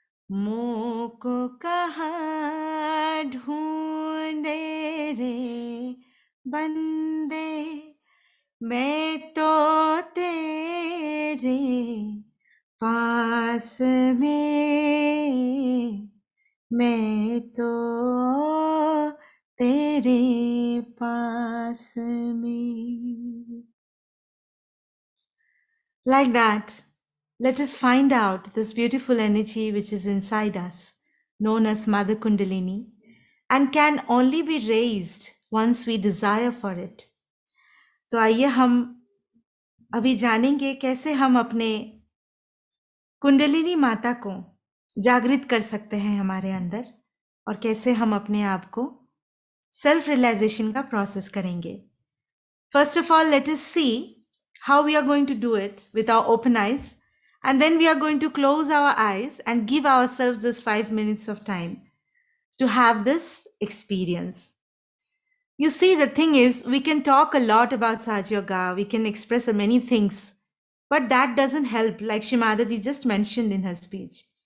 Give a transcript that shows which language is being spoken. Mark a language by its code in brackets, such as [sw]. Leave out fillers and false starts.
[hi] मोको कहाँ ढूंढे रे बंदे, मैं तो तेरे पास में, मैं तो तेरे पास में. [en] Like that, let us find out this beautiful energy which is inside us, known as Mother Kundalini, and can only be raised once we desire for it. [hi] तो आइए हम अभी जानेंगे कैसे हम अपने कुंडलिनी माता को जागृत कर सकते हैं हमारे अंदर, और कैसे हम अपने आप को सेल्फ रियलाइजेशन का प्रोसेस करेंगे. [en] First of all, let us see how we are going to do it with our open eyes, and then we are going to close our eyes and give ourselves this 5 minutes of time to have this experience. You see, the thing is, we can talk a lot about Sahaja Yoga, we can express many things, but that doesn't help, like Shimadaji just mentioned in her speech.